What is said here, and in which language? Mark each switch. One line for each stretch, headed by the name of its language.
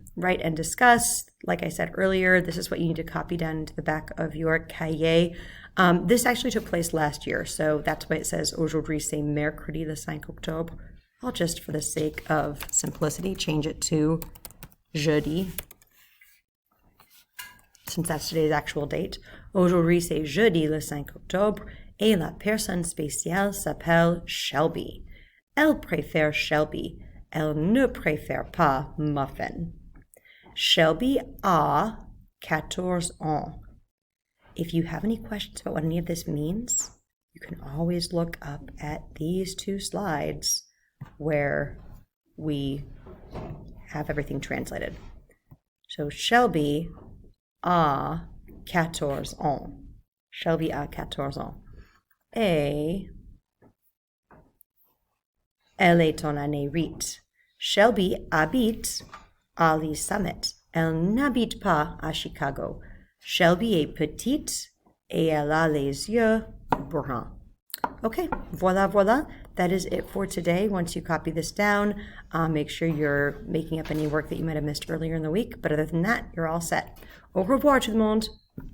English: Write and discuss. Like I said earlier, this is what you need to copy down into the back of your cahier. This actually took place last year, so that's why it says
French: aujourd'hui c'est mercredi le 5 octobre.
English: I'll just, for the sake of simplicity, change it to jeudi, since that's today's actual date.
French: Aujourd'hui c'est jeudi le 5 octobre et la personne spéciale s'appelle Shelby. Elle préfère Shelby. Elle ne préfère pas Muffin. Shelby a 14 ans.
English: If you have any questions about what any of this means, you can always look up at these two slides where we have everything translated.
French: So Shelby a 14 ans. Shelby a 14 ans. Et elle est en année rite. Shelby habite à l'île Summit. Elle n'habite pas à Chicago. Shelby est petite et elle a les yeux bruns.
English: Okay, voila. That is it for today. Once you copy this down, make sure you're making up any work that you might have missed earlier in the week. But other than that, you're all set.
French: Au revoir tout le monde.